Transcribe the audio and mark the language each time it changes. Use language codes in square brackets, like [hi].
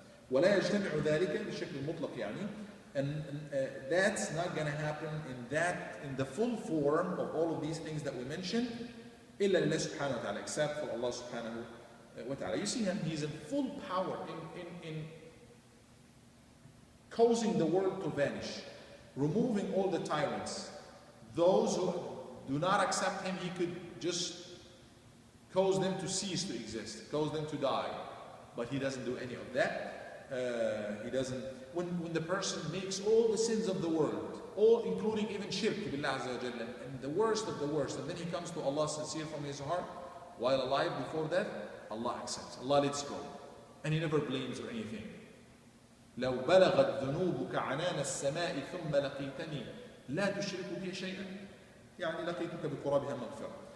[ar] ولا يجتمع ذلك بشكل مطلق يعني. [en] And that's not going to happen in the full form of all of these things that we mentioned, [ar] إلا لله سبحانه وتعالى, [en] except for Allah subhanahu wa ta'ala. You see him, he's in full power in causing the world to vanish, removing all the tyrants. Those who do not accept him, he could just cause them to cease to exist, cause them to die. But he doesn't do any of that. He doesn't. When the person makes all the sins of the world, all including even shirk billah azza wa jalla, and the worst of the worst, and then he comes to Allah sincere from his heart, while alive before that, Allah accepts, Allah lets go, and he never blames or anything. [ar] لو بلغت ذنوبك عنان السماء ثم لقيتني لا تشرك بي شيئا يعني لقيتك بقرابها مغفرة.